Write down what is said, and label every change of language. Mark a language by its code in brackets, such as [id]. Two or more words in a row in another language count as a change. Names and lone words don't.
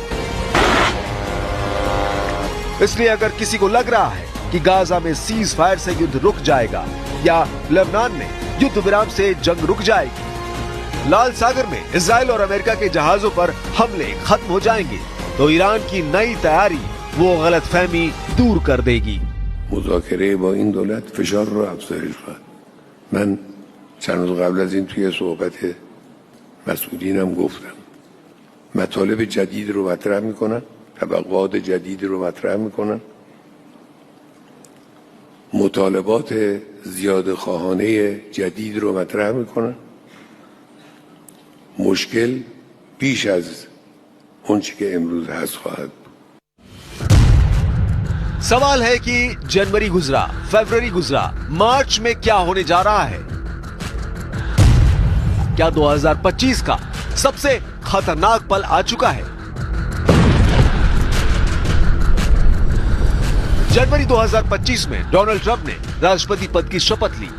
[hi] इसलिए अगर किसी को लग रहा है कि गाजा में [en] cease fire [hi] से युद्ध रुक जाएगा या लेबनान में युद्ध विराम से जंग रुक जाएगी, लाल सागर में इजराइल और अमेरिका के जहाजों पर हमले खत्म हो जाएंगे, तो ईरान की नई तैयारी वो गलतफहमी दूर कर देगी। [fa] مذاکره با این دولت فشار رو افزایش خواهد. من چند روز قبل از این توی صحبت مسئولینم گفتم مطالب جدید رو مطرح میکنن، توقعات جدید رو مطرح میکنن، مطالبات زیاده خواهانه جدید رو مطرح میکنن. مشکل بیش از اون چی که امروز هست خواهد. [hi] सवाल है कि जनवरी गुजरा, फरवरी गुजरा, मार्च में क्या होने जा रहा है? क्या 2025 का सबसे खतरनाक पल आ चुका है? जनवरी 2025 में डोनाल्ड ट्रंप ने राष्ट्रपति पद की शपथ ली।